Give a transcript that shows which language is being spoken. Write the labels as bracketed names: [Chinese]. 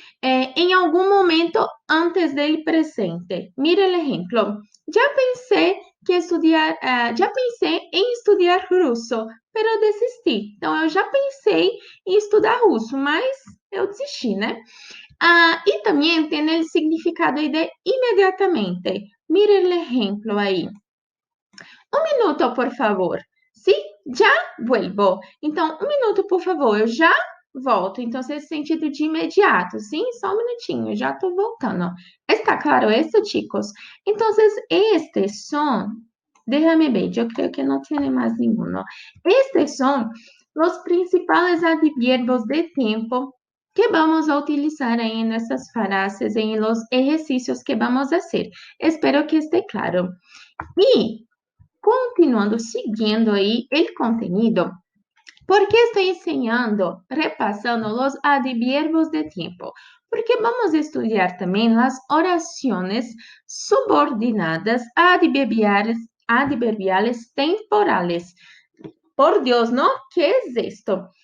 [Portuguese] Em algum momento antes do presente. Mira o exemplo. Já pensei em estudar russo, pero desisti. Então, eu já pensei em estudar russo, mas eu desisti, né? [Spanish] Y también tiene el significado de inmediatamente. Mire el ejemplo ahí. Un minuto, por favor. Sí, já vuelvo. [Portuguese] Então, um minuto, por favor, eu já volto. Então, esse sentido de imediato, sim? Só um minutinho, já estou voltando. Está claro isso, chicos? Então, estes são, déjame ver, eu creio que não tem mais nenhum. Estes são os principais advierbios de tempo que [Spanish] vamos a utilizar [Portuguese] aí nessas frases, em los exercícios que [Spanish] vamos a hacer. Espero que esté claro. [Portuguese] E, continuando, seguindo aí o [Spanish] contenido, ¿por qué estoy enseñando, repasando los adverbios de tiempo? Porque vamos a estudiar también las oraciones subordinadas adverbiales temporales. Por Dios, ¿no? ¿Qué es esto?